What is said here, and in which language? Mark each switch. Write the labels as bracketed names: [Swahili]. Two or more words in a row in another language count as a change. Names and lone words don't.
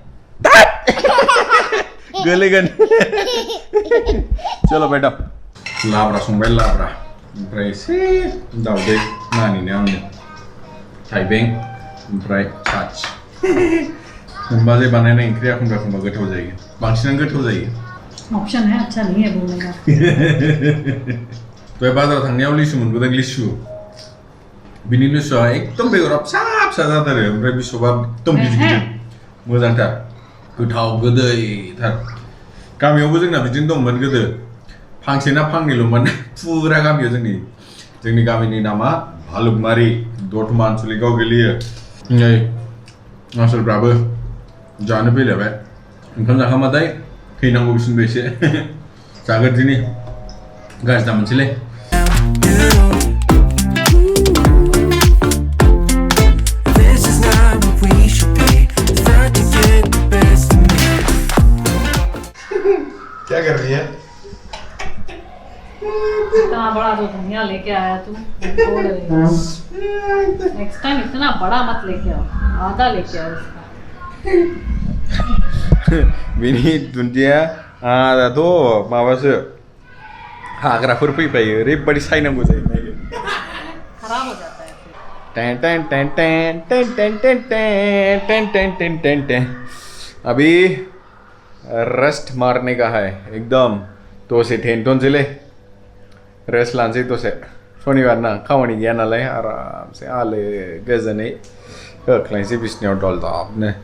[Bodo] गोलैगोन [Hindi] चलो बेटा [Bodo] लाब्रा संबाय लाब्रा ओमफ्राय एसे दाउदै नानिनो आंनो थाइबें ओमफ्राय छाछ होमबालाय बानायनाय ओंख्रिया एखनबा गोथाव जायो बांसिनानो गोथाव जायो [Hindi] ऑप्शन है अच्छा नहीं है बोलने का [Bodo] तो बाजाराव थांनायाव लिसु मोनबोदों लिसु बिनि लिसुआ एकदम बेगरा फिसा फिसा जाथारो ओमफ्राय बिसबा एकदम गिदिर गिदिर मोजांथार गोथाव गोदैथार गामियावबो जोंना बिदिनो दंमोन गोदो फांसे ना फांनैल'मोन फुरा गामियाव जोंनि गामिनि नामा भालुकमारि दतमा आनसलिकआव गोलैयो नै आसोलफ्राबो जानो फैलायबाय ओंखाम जाखांबाथाय फैनांगौ बिसिनिबो एसे जाग्रोदिनि गाज्रि दा मोनसेलै [English] This is not what we should be. Start to get the best of me. [Hindi] क्या कर रही है इतना बड़ा तो धनिया लेके आया तू [English] next time [Hindi] इतना बड़ा मत लेके आओ आधा लेके आओ इसका [Bodo] बिनि दुन्दिया आदाथ' माबासो हाग्राफोर फैफायो ओरैबायदि सायनांगौ जायो नायनो [Hindi] खराब हो जाता है फिर अभी रेस्ट मारने का है एकदम [Bodo] दसे टेनथ'नोसैलै रेस्ट लानोसै दसे शनिबार ना खामानि गैया नालाय आरामसे आलो गोजोनै होख्लायनोसै बिसिनायाव दलदबनो